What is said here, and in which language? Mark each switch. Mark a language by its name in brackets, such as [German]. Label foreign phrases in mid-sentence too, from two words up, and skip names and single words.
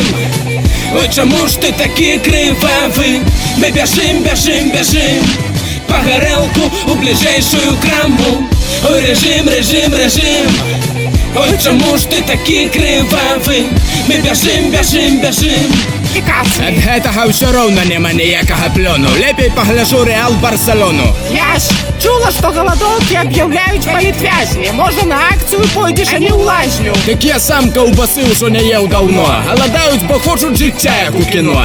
[Ukrainian] Ой, чому ж ти такий кривавий? Ми бяжим, бяжим, бяжим по горелку у ближайшую краму. Ой, режим, режим, режим. Ой, чому ж ти такий кривавий? Ми бяжим, бяжим, бяжим. [Belarusian] Ад гэтага ўсё роўна няма ніякага плёну. Лепей пагляжу Рэал Барселону. Я чула, што галадоўкі аб'яўляюць палітвязні. Можа, на акцыю пойдзеш, а не ў лазню. Так я сам каўбасы ўжо не еў даўно. Галадаюць, бо хочуць жыцця, як у кіно.